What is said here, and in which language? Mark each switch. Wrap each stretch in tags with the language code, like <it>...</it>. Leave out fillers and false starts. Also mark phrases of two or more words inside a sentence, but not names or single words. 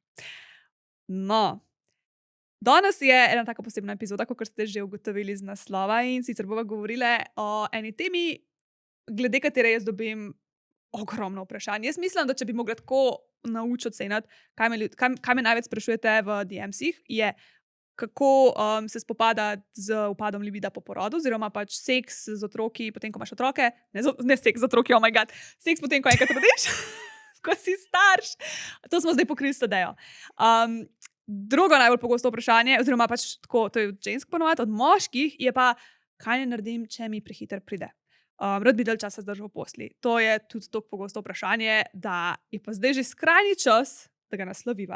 <sl>No, danes je ena taka posebna epizoda, kot ste že ugotovili z naslova in sicer bova govorile o eni temi, glede katere jaz dobim ogromno vprašanj. Jaz mislim, da če bi mogla tako naučiti oceniti, kaj me največ sprašujete v DMs-ih, je kako se spopadati z upadom libida po porodu, oziroma pač seks z otroki, potem ko imaš otroke, ne seks z otroki,</sl> <en>oh my god,</en> <sl>seks potem ko enkrat rodiš, ko si starš. To smo zdaj pokrili s Tadejo. Drugo najbolj pogosto vprašanje, oziroma pač tako, to je od žensk ponovadi, od moških, je pa, kaj ne naredim, če mi prehiter pride. Rad bi dalj časa zdržal v posli. To je tudi tako pogosto vprašanje, da je pa zdaj že skrajni čas, da ga nasloviva.</sl>